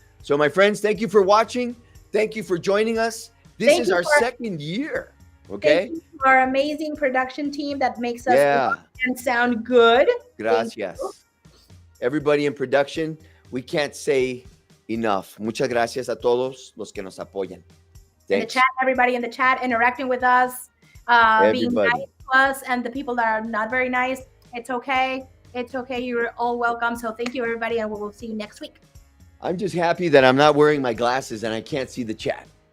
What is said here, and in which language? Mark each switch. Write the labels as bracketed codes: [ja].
[en] So, my friends, thank you for watching. Thank you for joining us. This is our second year, okay? Thank you to our amazing production team that makes us and sound good. [es] Gracias. [en] Everybody in production, we can't say enough. [es] Muchas gracias a todos los que nos apoyan. [en] In the chat, everybody in the chat interacting with us, being nice to us, and the people that are not very nice, it's okay. It's okay. You're all welcome. So thank you, everybody, and we will see you next week. I'm just happy that I'm not wearing my glasses and I can't see the chat.